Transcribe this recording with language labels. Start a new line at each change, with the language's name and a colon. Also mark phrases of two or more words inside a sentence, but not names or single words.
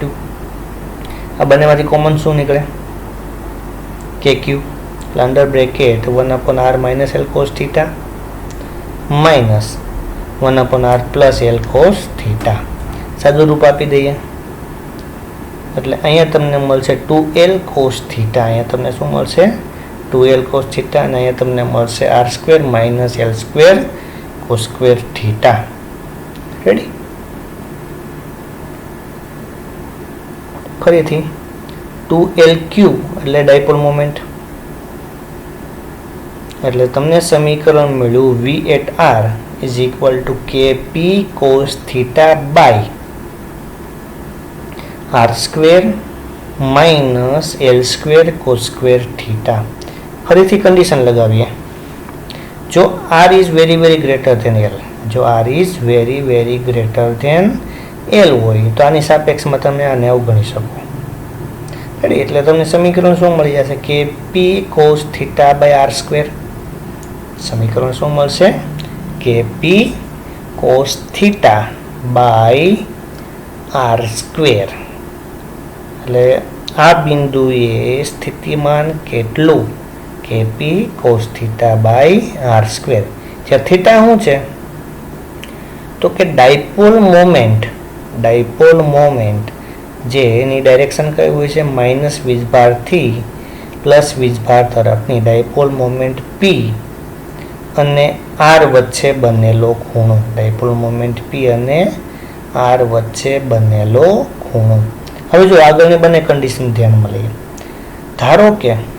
Gujarati: આ બંનેમાંથી કોમન શું નીકળે KQ એટલે
English: under bracket 1/R minus L cos theta minus 1/R plus L cos theta
Gujarati: સાદું રૂપ આપી દઈએ એટલે અહીંયા તમને મળશે
English: 2L cos theta
Gujarati: અહીંયા તમને શું મળશે
English: 2L cos theta
Gujarati: અને અહીંયા તમને મળશે
English: R² minus L² cos² theta
Gujarati: રેડી ફરીથી 2LQ એટલે
English: dipole moment
Gujarati: એટલે તમને સમીકરણ મળ્યું
English: V at R is equal to KP cos theta by R² minus L² cos² theta
Gujarati: ફરીથી કન્ડિશન લગાવીએ જો
English: R is very very greater than L
Gujarati: જો R
English: is very very greater than L
Gujarati: હોય તો આની સાપેક્ષમાં તમે આને અવગણી શકો એટલે તમને સમીકરણ શું મળી જશે
English: KP cos theta by R²
Gujarati: સમીકરણ શું મળશે
English: KP cos theta by R²
Gujarati: એટલે આ બિંદુએ સ્થિતિમાન કેટલું
English: KP cos theta by R²
Gujarati: જ્યાં થીટા શું છે તો કે ડાયપોલ મોમેન્ટ જે એની ડાયરેક્શન કઈ હોય છે માઇનસ વીજભારથી પ્લસ વીજભાર તરફની
English: dipole moment P
Gujarati: અને R વચ્ચે બનેલો ખૂણો
English: dipole moment P
Gujarati: અને R વચ્ચે બનેલો ખૂણો હવે જો આગળની બંને કન્ડિશન ધ્યાનમાં લઈએ ધારો કે